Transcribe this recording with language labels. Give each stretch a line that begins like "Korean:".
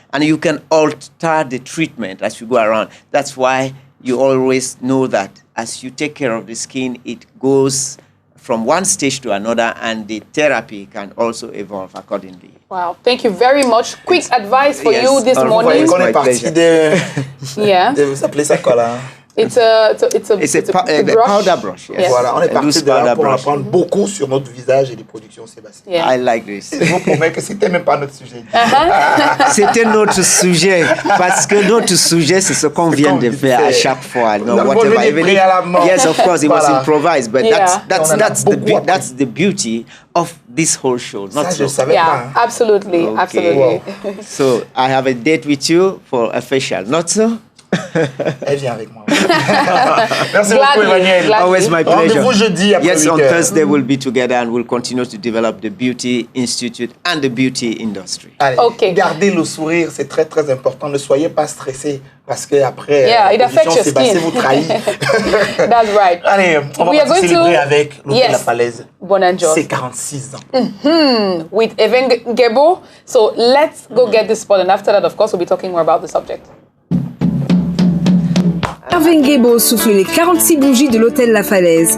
English: And you can alter the treatment as you go around. That's why you always know that as you take care of the skin, it goes from one stage to another, and the therapy can also evolve accordingly. Wow, thank you very much. Quick advice for you this morning.
French: On est parti de s'appeler ça quoi là?
English: It's a powder brush. Yes.
French: Voilà, on est parti de là pour apprendre beaucoup sur notre visage et les productions sébacées.
English: I like this.
French: Je vous promets que c'était même pas notre sujet. C'était notre sujet parce que notre sujet c'est ce qu'on vient de faire à chaque fois.
English: No, yes, of course, it was improvised, but that's the beauty of this whole show. Not
French: je savais pas.
English: Absolutely, absolutely. Wow. So I have a date with you for a facial, not so?
French: Elle vient avec moi. Merci beaucoup, Emmanuel.
English: Always my pleasure.
French: Rendez-vous jeudi après
English: Yes, on Thursday we'll be together and we'll continue to develop the Beauty Institute and the beauty industry.
French: Allez, gardez le sourire, c'est très très important. Ne soyez pas stressés parce que après,
English: it affects your skin.
French: vous trahit.
English: That's right.
French: Allez, on va célébrer avec l'hôtel La Falaise. C'est 46 ans.
English: With Evan Gebo. So let's go get this spot, and after that, of course, we'll be talking more about the subject.
French: Gebo souffle les 46 bougies de l'hôtel La Falaise.